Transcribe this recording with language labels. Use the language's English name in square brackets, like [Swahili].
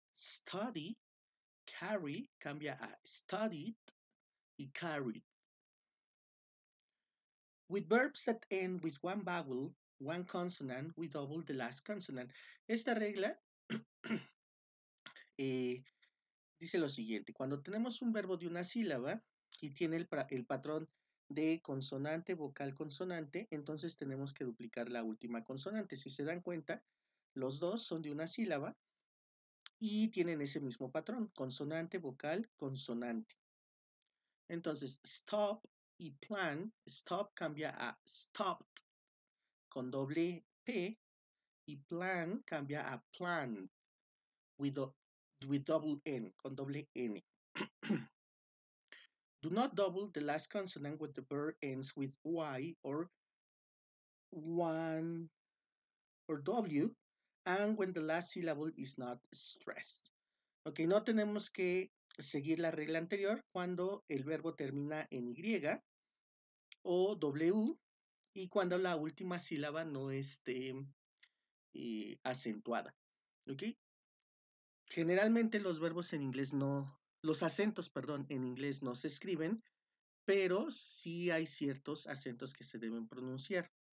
[Spanish] Study, carry, cambia a studied y carried. [English] With verbs that end with one vowel, one consonant, we double the last consonant. [Spanish] Esta regla dice lo siguiente: cuando tenemos un verbo de una sílaba y tiene el patrón de consonante, vocal, consonante, entonces tenemos que duplicar la última consonante. Si se dan cuenta, los dos son de una sílaba y tienen ese mismo patrón, consonante, vocal, consonante. Entonces, stop y plan, stop cambia a stopped con doble P y plan cambia a planned [English] with double N, [Spanish] con doble N. [English] Do not double the last consonant when the verb ends with Y or one or W and when the last syllable is not stressed. [Spanish] Ok, no tenemos que seguir la regla anterior cuando el verbo termina en Y o W y cuando la última sílaba no esté acentuada. ¿Ok? Generalmente los verbos en inglés los acentos, perdón, en inglés no se escriben, pero sí hay ciertos acentos que se deben pronunciar.